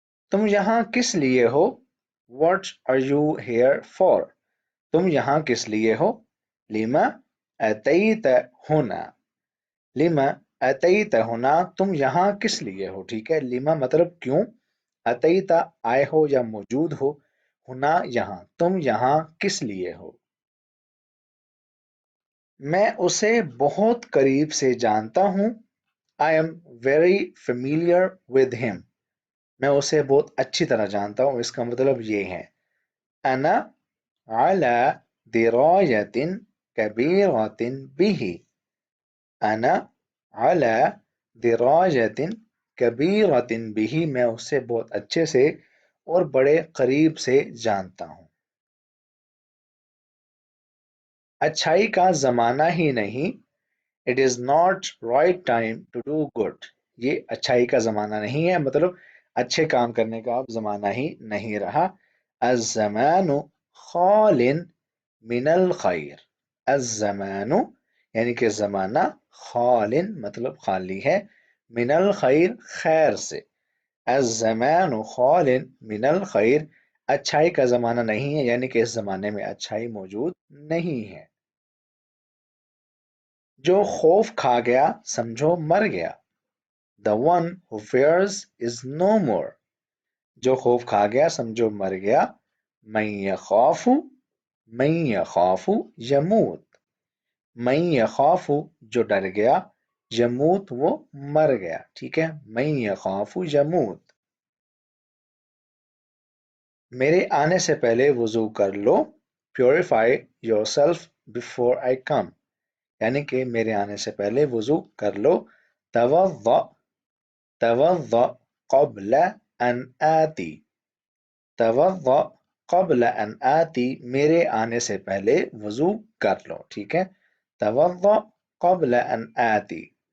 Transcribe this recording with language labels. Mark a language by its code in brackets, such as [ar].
[ur] تم یہاں کس لیے ہو؟ [en] What are you here for؟ [ur] تم یہاں کس لیے ہو؟ [ar] لما أتيت هنا لما أتيت هنا [ur] تم یہاں کس لیے ہو، ٹھیک ہے. لما مطلب کیوں، أتيت آئے ہو یا موجود ہو، ہونا یہاں، تم یہاں کس لیے ہو. میں اسے بہت قریب سے جانتا ہوں. [en] I am very familiar with him. [ur] میں اسے بہت اچھی طرح جانتا ہوں، اس کا مطلب یہ ہے. [ar] أنا على دراية كبيرة به. أنا على دراية كبيرة به [ur] میں اسے بہت اچھے سے اور بڑے قریب سے جانتا ہوں. اچھائی کا زمانہ ہی نہیں. [en] It is not right time to do good. [ur] یہ اچھائی کا زمانہ نہیں ہے، مطلب اچھے کام کرنے کا اب زمانہ ہی نہیں رہا. [ar] الزمان خال من الخیر. [ur] الزمان یعنی کہ زمانہ، خال مطلب خالی ہے، [ar] من الخیر [ur] خیر سے. [ar] الزمان خال من الخیر [ur] اچھائی کا زمانہ نہیں ہے، یعنی کہ اس زمانے میں اچھائی موجود نہیں ہے. جو خوف کھا گیا سمجھو مر گیا. [en] The one who fears is no more. [ur] جو خوف کھا گیا سمجھو مر گیا. [ar] من یخاف من یخاف یموت. من یخاف [ur] جو ڈر گیا، یموت وہ مر گیا، ٹھیک ہے. [ar] من یخاف یموت. [ur] میرے آنے سے پہلے وضو کر لو. [en] Purify yourself before I come. [ur] یعنی کہ میرے آنے سے پہلے وضو کر لو. [ar] توضأ توضأ قبل ان آتی. توضأ قبل ان آتی [ur] میرے آنے سے پہلے وضو کر لو، ٹھیک ہے. [ar] توضأ قبل ان آتی.